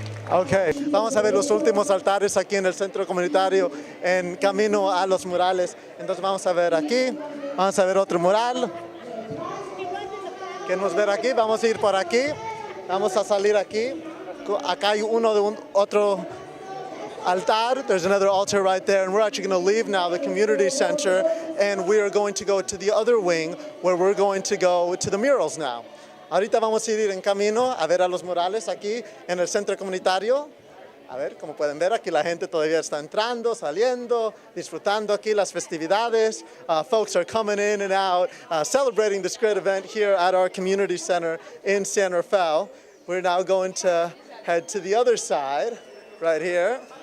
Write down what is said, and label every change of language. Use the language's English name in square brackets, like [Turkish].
[Spanish] Ok, vamos a ver los últimos altares aquí en el centro comunitario en camino a los murales. Entonces vamos a ver aquí, vamos a ver otro mural. Queremos ver aquí, vamos a ir por aquí, vamos a salir aquí. Acá hay uno de otro altar. [English] There's another altar right there, and we're actually going to leave now the community center, and we are going to go to the other wing where we're going to go to the murals now. [Spanish] Ahorita vamos a ir en camino a ver a los murales aquí en el centro comunitario. A ver, como pueden ver, aquí la gente todavía está entrando, saliendo, disfrutando aquí las festividades. [English] Folks are coming in and out, celebrating this great event here at our community center in San Rafael. We're now going to head to the other side, right here.